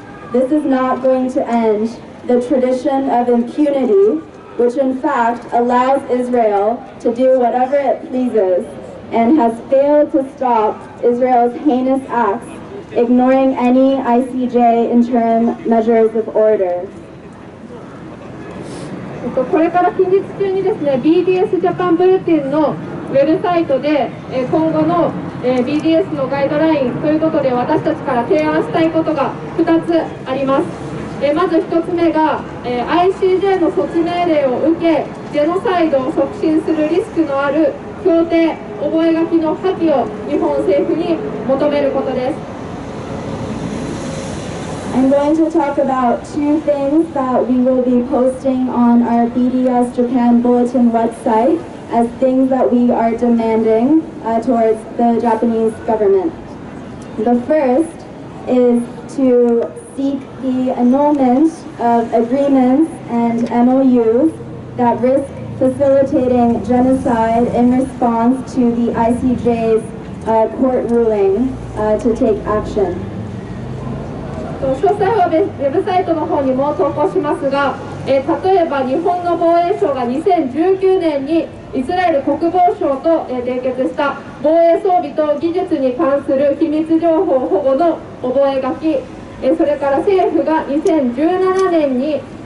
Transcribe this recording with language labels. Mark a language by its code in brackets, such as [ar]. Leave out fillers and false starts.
[en] This is not going to end the tradition of impunity, which in fact allows Israel to do whatever it pleases and has failed to stop Israel's heinous acts ignoring any ICJ interim measures of order. [ja] これから近日中にですね、BDS Japan Bulletin のウェブサイトで今後の BDS のガイドラインということで私たちから提案したいことが2つあります。まず1つ目が ICJ の措置命令を受けジェノサイドを促進するリスクのある協定覚書の破棄を日本政府に求めることです。 [en] I'm going to talk about two things that we will be posting on our BDS Japan Bulletin website as things that we are demanding towards the Japanese government. The first is to seek the annulment of agreements and MOUs that risk facilitating genocide in response to the ICJ's court ruling to take action. [ja] 詳細はウェブサイトの方にも投稿しますが、例えば日本の防衛省が2019年にイスラエル国防省と締結した防衛装備と技術に関する機密情報保護の覚書、それから政府が2017年に